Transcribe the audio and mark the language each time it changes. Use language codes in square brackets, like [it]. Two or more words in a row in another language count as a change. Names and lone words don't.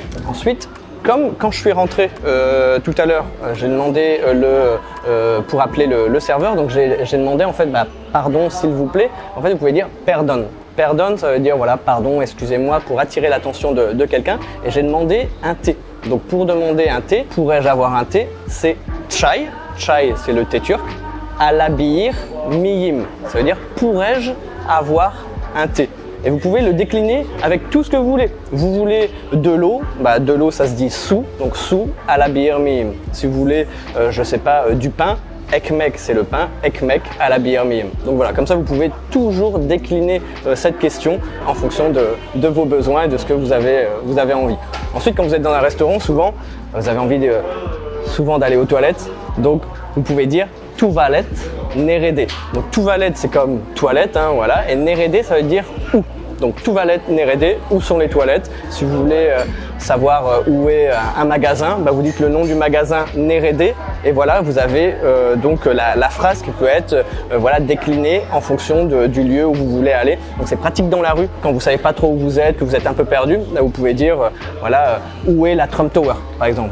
[fr] Ensuite, comme quand je suis rentré tout à l'heure, j'ai demandé pour appeler le serveur, donc j'ai demandé en fait pardon s'il vous plaît. En fait, vous pouvez dire pardon. Pardon, ça veut dire pardon, excusez-moi, pour attirer l'attention de quelqu'un. Et j'ai demandé un thé. Donc pour demander un thé, pourrais-je avoir un thé? C'est çay. Çay, c'est le thé turc. [tr] Alabilir miyim, [fr] ça veut dire pourrais-je avoir un thé? Et vous pouvez le décliner avec tout ce que vous voulez. Vous voulez de l'eau, de l'eau ça se dit su, donc [tr] su alabilir miyim. [fr] Si vous voulez, je sais pas, du pain, ekmek c'est le pain, [tr] ekmek alabilir miyim. [fr] Donc voilà, comme ça vous pouvez toujours décliner cette question en fonction de vos besoins et de ce que vous avez envie. Ensuite, quand vous êtes dans un restaurant, souvent vous avez envie souvent d'aller aux toilettes, donc vous pouvez dire [tr] tuvalet, nerede. [fr] Donc tuvalet c'est comme toilette, hein, voilà, et nerede ça veut dire où. [tr] Donc tuvalet, nerede, [fr] où sont les toilettes? Si vous voulez savoir où est un magasin, bah, vous dites le nom du magasin nerede, et voilà, vous avez donc la phrase qui peut être voilà, déclinée en fonction du lieu où vous voulez aller. Donc c'est pratique dans la rue, quand vous savez pas trop où vous êtes, que vous êtes un peu perdu, là vous pouvez dire voilà, où est la Trump Tower par exemple.